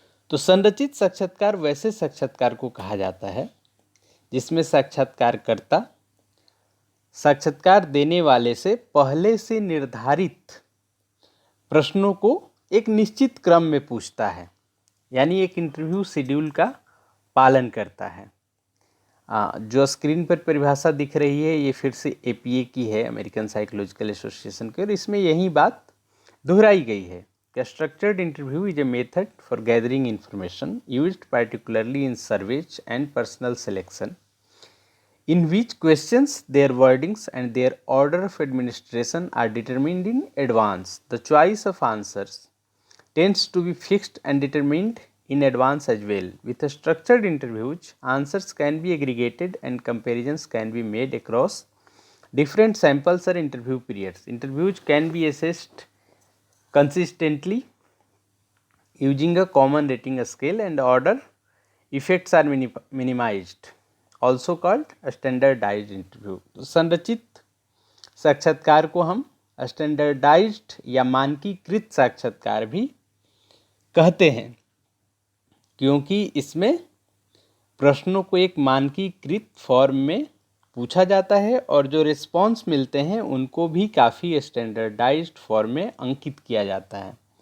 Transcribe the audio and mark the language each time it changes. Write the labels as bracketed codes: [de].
[hi] तो संरचित साक्षात्कार वैसे साक्षात्कार को कहा जाता है जिसमें साक्षात्कारकर्ता साक्षात्कार देने वाले से पहले से निर्धारित प्रश्नों को एक निश्चित क्रम में पूछता है, यानी एक इंटरव्यू शेड्यूल का पालन करता है। जो स्क्रीन पर परिभाषा दिख रही है, ये फिर से APA की है, अमेरिकन साइकोलॉजिकल एसोसिएशन की, और इसमें यही बात दोहराई गई है। [en] Structured interview is a method for gathering information used particularly in surveys and personal selection, in which questions, their wordings, and their order of administration are determined in advance. The choice of answers tends to be fixed and determined in advance as well. With a structured interviews, answers can be aggregated and comparisons can be made across different samples or interview periods. Interviews can be assessed consistently using a common rating scale, and order effects are minimized, also called a standardized interview. [hi] तो संरचित साक्षात्कार को हम standardised या मानकीकृत साक्षात्कार भी कहते हैं, क्योंकि इसमें प्रश्नों को एक मानकीकृत फॉर्म में पूछा जाता है और जो रिस्पॉन्स मिलते हैं उनको भी काफ़ी स्टैंडर्डाइज्ड फॉर्म में अंकित किया जाता है।